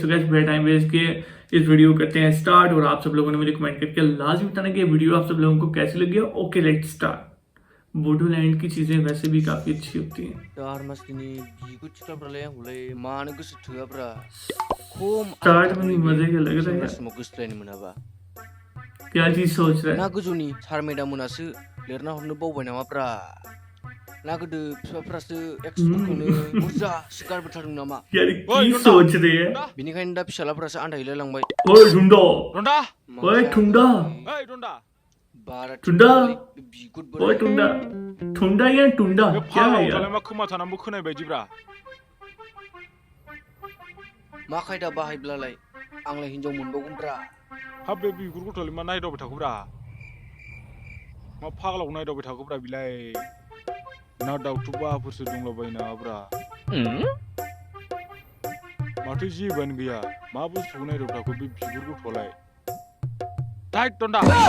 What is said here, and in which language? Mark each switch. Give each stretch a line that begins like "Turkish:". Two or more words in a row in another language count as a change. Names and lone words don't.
English: so guys
Hindi: बिना टाइम वेस्ट किए इस वीडियो करते हैं स्टार्ट। और आप सब लोगों ने मुझे कमेंट करके लाजमी बताना कि ये वीडियो आप सब लोगों को कैसी लगी।
English: okay let's start.
Hindi: बूडोलैंड की चीज़ें वैसे भी काफ़ी अच्छी होती हैं। स्टार्ट में मजे के लग रहा है। क्या चीज़ सोच रहा है?
Bodo: ना गोजौनि सार मेडामोनासो लिरना हरनो बावबाय नामाब्रा ना गोदो फिफाफ्रासो एक्सफोरखौनो बुरजा सिगार बोथारदों नामा
Hindi: यार की सोच रहे हैं?
Bodo: बेनिखायनो दा फिसालाफ्रासो आन्दायहैलाय लांबाय।
Hindi: ओए ढूंढो टुंडा ओए ढूंढा ओए टुंडा बारा टुंडा बिगुर ओए बोराय टुंडा टुंडा या टुंडा बे क्या है
Bodo: फाग्लाव
Hindi: यार?
Bodo: थालाय मा खोमा थानांबो खोनाय बायदिब्रा मा खायदा बाहायब्लालाय आंलाय हिनजाव मोनबावगोनब्रा। हाब बे बिगुर गथ'लाय मा नायदावबाय थाखोब्रा मा फाग्लाव नायदावबाय थाखोब्रा बिलाय ना दाउथु बाहाफोरसो दंलाबायो नामाब्रा माथो जेबोआनो गैया मा बुस्थुखौ नायदावबाय थाखो बे बिगुर गथ'आलाय थाइट टुंडा